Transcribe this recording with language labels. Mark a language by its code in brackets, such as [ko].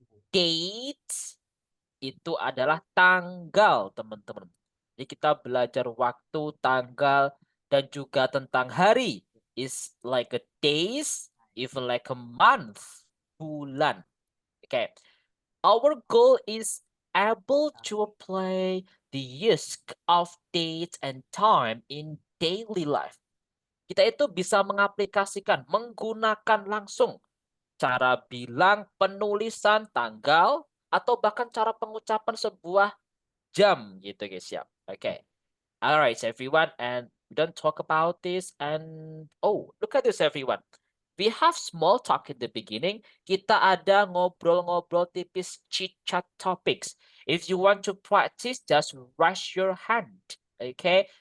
[id] Date itu adalah tanggal, teman-teman. Jadi kita belajar waktu, tanggal, dan juga tentang hari. [en] Is like a days, even like a month, bulan. Okay. Our goal is able to apply the use of date and time in daily life. [id] Kita itu bisa mengaplikasikan, menggunakan langsung cara bilang, penulisan, tanggal, atau bahkan cara pengucapan sebuah jam gitu guys ya. Okay. [en] Alright everyone, and we don't talk about this and oh, look at this everyone. We have small talk in the beginning. [id] Kita ada ngobrol-ngobrol tipis, [en] chit-chat topics. If you want to practice, just raise your hand. Okay?